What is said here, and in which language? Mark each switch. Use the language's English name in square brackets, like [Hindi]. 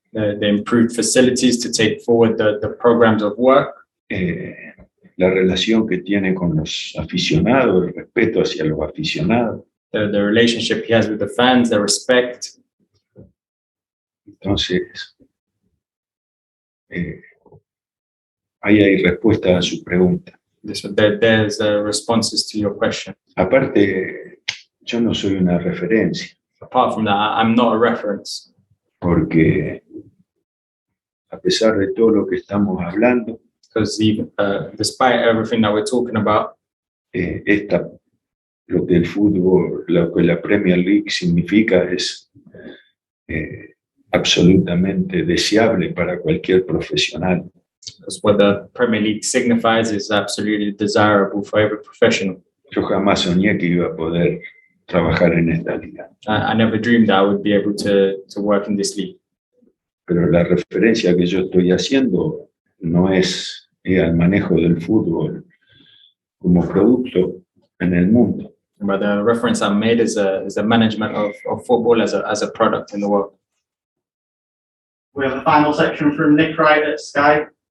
[English] the improved facilities to take forward the programs of work, [Spanish] La relación que tiene con los aficionados, el respeto hacia los aficionados. [English] the relationship he has with the fans, the respect. [Spanish] Entonces, ahí hay respuesta a su pregunta. [English] So there's responses to your question. [Spanish] Aparte, yo no soy una referencia, [English] Apart from that, I'm not a reference, [Spanish] porque a pesar de todo lo que estamos hablando, [English] because even despite everything that we're talking about, [Spanish] lo que el fútbol, lo que la Premier League significa es absolutamente deseable para cualquier profesional. [English] Because what the Premier League signifies is absolutely desirable for every professional. [Spanish] Yo jamás soñé que iba a poder trabajar en esta liga. [English] I never dreamed I would be able to work in this league. [Spanish] Pero la referencia que yo estoy haciendo no es al manejo del fútbol como producto en el mundo. [English] But the reference I made is the management of football as a product in the world. We have the final section from Nick Wright at Sky.